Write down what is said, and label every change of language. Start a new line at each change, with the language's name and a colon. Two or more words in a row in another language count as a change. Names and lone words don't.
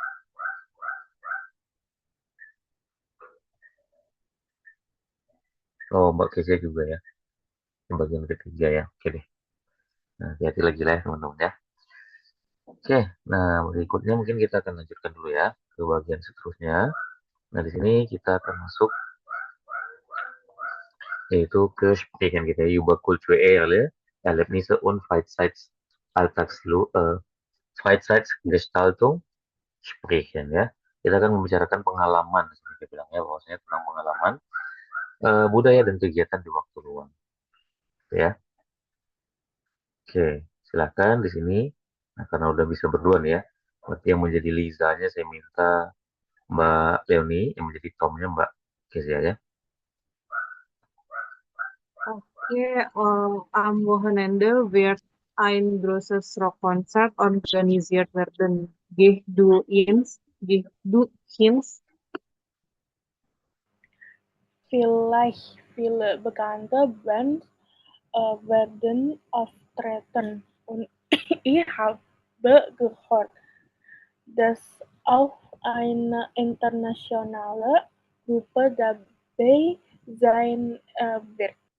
Indonesian: Oh, Mbak Kesia juga ya. Yang bagian ketiga ya. Oke deh. Nah, hati-hati lagi lah ya teman-teman ya. Oke, nah berikutnya mungkin kita akan lanjutkan dulu ya ke bagian seterusnya. Nah, di sini kita akan masuk yaitu ke sprechen kita
German: über kulturelle Erlebnisse und Freizeitgestaltung sprechen
Indonesian: ya. Kita akan membicarakan pengalaman, seperti bilang ya, bahwasanya tentang pengalaman budaya dan kegiatan di waktu luang. Ya. Oke, silakan di sini. Nah, karena udah bisa berdua nih ya. Berarti yang menjadi Lizanya saya minta Mbak Leoni, yang menjadi Tomnya Mbak Kezia ya. Oke,
German: am Wochenende wird ein großes Rockkonzert organisiert werden. Geh du hin? Vielleicht viele bekannte Bands werden auftreten und ich habe gehört, dass auch eine internationale Gruppe dabei sein wird.